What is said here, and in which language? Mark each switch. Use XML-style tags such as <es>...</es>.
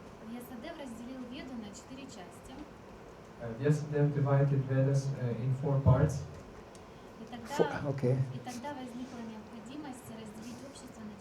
<ru>Вьясадев разделил Веду на 4 части.</ru> <en>Vyasadeva divided Vedas in 4 parts.</en> <ru>И тогда</ru> <en>Okay.</en> <ru>возникла необходимость разделить общество</ru>